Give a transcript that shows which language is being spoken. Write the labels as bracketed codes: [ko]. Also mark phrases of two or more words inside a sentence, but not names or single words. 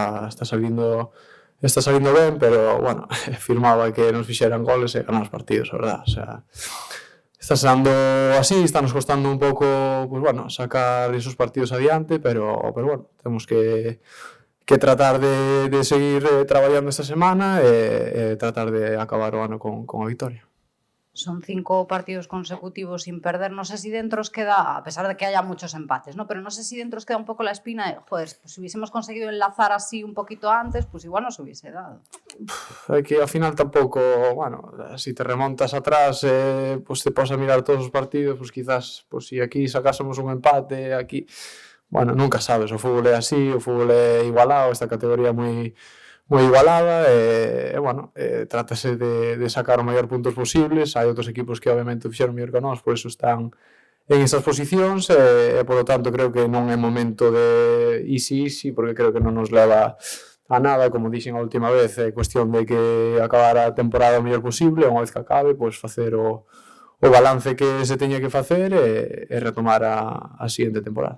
[gl] está salindo ben, pero, bueno, firmaba que nos fixeran goles e ganar os partidos, a verdad, o sea, está sendo así, está nos costando un pouco, pues bueno, sacar esos partidos adiante, pero bueno, temos que tratar de seguir traballando esta semana e tratar de acabar o ano con a victoria. [es] Son 5 partidos consecutivos sin perder. No sé si dentro os queda, a pesar de que haya muchos empates, ¿no? Pero no sé si dentro os queda un poco la espina de, joder, pues si hubiésemos conseguido enlazar así un poquito antes, pues igual nos hubiese dado. [gl] É que ao final tampouco, bueno, si te remontas atrás, pues te pos a mirar todos os partidos, pues quizás, pues si aquí sacásemos un empate, aquí, bueno, nunca sabes, o fútbol é así, o fútbol é igualado, esta categoría moi igualada bueno, trátase de sacar o maior puntos posibles, hai outros equipos que obviamente fixeron mellor que nós, por eso están en esas posicións polo tanto creo que non é momento de easy, porque creo que non nos leva a nada, como dixen a última vez, é cuestión de que acabar a temporada o mellor posible, unha vez que acabe, pois facer o balance que se teña que facer e retomar a seguinte temporada.